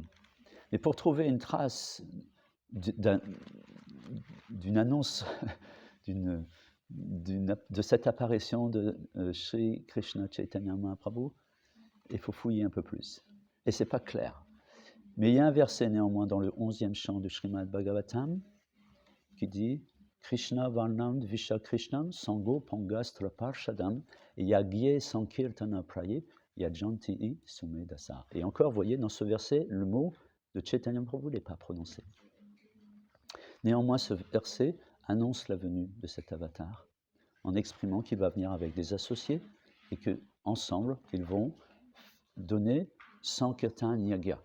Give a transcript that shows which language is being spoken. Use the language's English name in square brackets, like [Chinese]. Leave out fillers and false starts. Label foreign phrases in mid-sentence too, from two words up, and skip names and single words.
[French] Mais pour trouver une trace d'une annonce de cette apparition de Sri Krishna Chaitanya Mahaprabhu, il faut fouiller un peu plus. Et ce n'est pas clair. Mais il y a un verset néanmoins dans le 11e chant du Srimad Bhagavatam qui dit [Sanskrit] Krishna Varnam Dvisha Krishnam Sango Pangastra Parshadam Yagye Sankirtana Praye Yajanti Sumedasa. [French] Et encore, vous voyez, dans ce verset, le mot de Chaitanya Mahaprabhu n'est pas prononcé. Néanmoins, ce verset annonce la venue de cet avatar en exprimant qu'il va venir avec des associés et qu'ensemble, ils vont donner [Sanskrit] Sankirtan Yagya.